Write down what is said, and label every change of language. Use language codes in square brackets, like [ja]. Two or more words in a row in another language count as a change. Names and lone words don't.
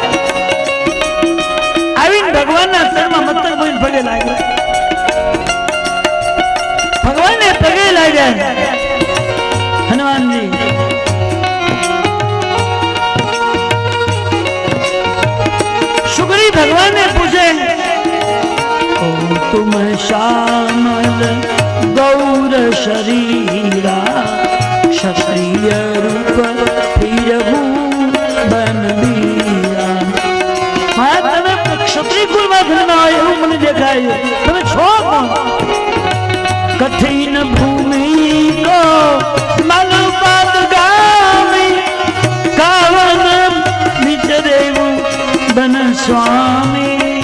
[gu] આવીને ભગવાનના ચરણમાં મસ્તક બોલીને પગે લાગ્યા. ભગવાનને પગે લાગ્યા. હનુમાનજી સુગ્રીવ ભગવાનને પૂછે [awa] तुम श्यामल गौर शरीरा, क्षत्रिय रूप फिरहूं बन वीरा. [gu] माया તમે ક્ષત્રિય કુળમાં જન્મ હોય એવું મને દેખાય. તમે છો કોણ? [awa] कठिन भूमि को मल पद गामी, कावन विचरेवु बन स्वामी.